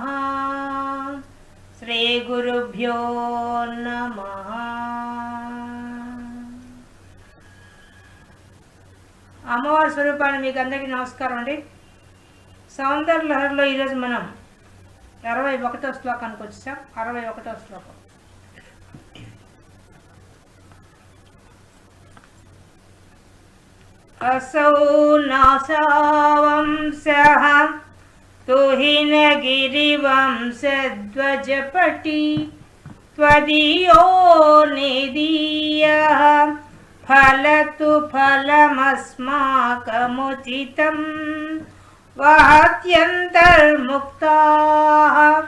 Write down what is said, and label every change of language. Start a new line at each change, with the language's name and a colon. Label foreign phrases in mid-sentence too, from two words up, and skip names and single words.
Sanskrit: శ్రీ గురుభ్యో నమః.
Telugu: అమ్మవారి స్వరూపాన్ని మీకు అందరికీ నమస్కారం అండి. సౌందర్య లహరిలో ఈరోజు మనం 61వ శ్లోకానికి వచ్చాం. 61వ శ్లోకం.
Sanskrit: असौ नासावंशः तुहिनगिरिवंशध्वजपटी त्वदीयो निदीयः फलतु फलमस्माकमुचितं वहत्यन्तर्मुक्ताः